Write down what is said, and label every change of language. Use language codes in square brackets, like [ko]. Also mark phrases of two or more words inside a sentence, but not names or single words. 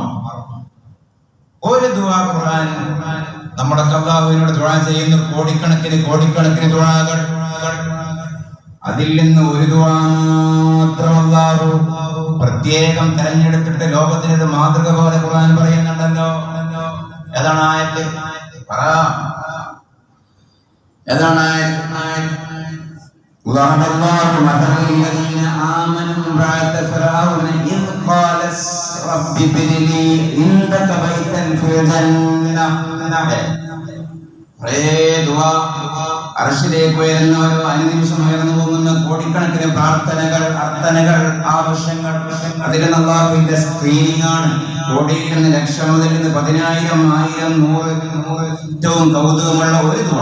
[ml] ഒരു ദുആ ഖുർആൻ നമ്മുടെ അല്ലാഹുവിനോട് ദുആ ചെയ്യുന്ന കോടിക്കണക്കിന് ദുആകൾ, അതിൽ നിന്ന് ഒരു ദുആ മാത്രം അല്ലാഹു പ്രത്യേകം തെരഞ്ഞെടുത്തിട്ട് ലോകത്തിന് ഇത് മാതൃക പോലെ ഖുർആൻ പറയുന്നുണ്ടല്ലോ. ഏതാണ് ആയത്ത്? ഏതാണ് ആയത്ത്? [ar] ضرب الله مثلا للذين آمنوا امرأة فرعون إذ قالت رب ابن لي عندك بيتا في الجنة. [ml] അർശിലേക്ക് ഉയരുന്നവരോ അനുനിമിഷം ഉയർന്നു പോകുന്ന കോടിക്കണക്കിന് പ്രാർത്ഥനകൾ, അർത്ഥനകൾ, ആവശ്യങ്ങൾ, അതിൽ അല്ലാഹുവിന്റെ സ്ക്രീനിംഗ് ആണ്. കോടിയിൽ നിന്ന് ലക്ഷം, മുതൽ നിന്ന് 10,000, 1000, 100 ഏറ്റവും കൗതുകമുള്ള ഒരു ദുആ.